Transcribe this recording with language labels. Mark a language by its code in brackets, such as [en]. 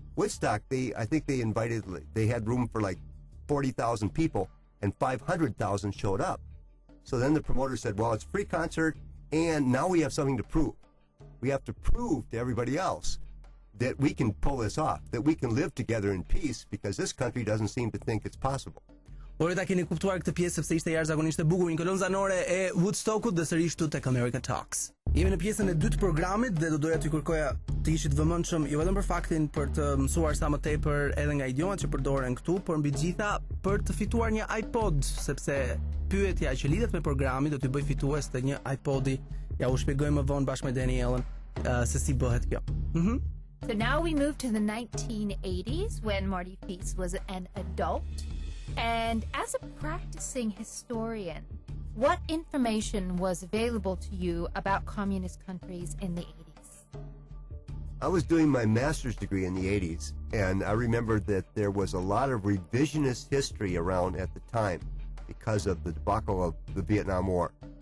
[en] Woodstock, I think they had room for like 40,000 people, and 500,000 showed up. So then the promoter said, well, it's a free concert, and now we have something to prove. We have to prove to everybody else that we can pull this off, that we can live together in peace, because this country doesn't seem to think it's possible. [sq] Por ta keni kuptuar këtë pjesë sepse ishte jashtëzakonisht e bukur, një kolon zanore e Woodstockut dhe sërish këtu tek America Talks. Jemi në pjesën e dytë të programit dhe do doja t'ju kërkoja të ishit vëmendshëm jo vetëm për faktin për të mësuar sa më tepër edhe nga idiomat që përdoren këtu, por mbi gjitha për të fituar një iPod, sepse pyetja që lidhet me programin do t'ju bëj fitues të një iPodi. Ja u shpjegoj më vonë bashkë me Danielën se si bëhet kjo. [en] So now we move to the 1980s when Marty Feast was an adult. And as a practicing historian, what information was available to you about communist countries in the 80s? I was doing my master's degree in the 80s, and I remember that there was a lot of revisionist history around at the time because of the debacle of the Vietnam War.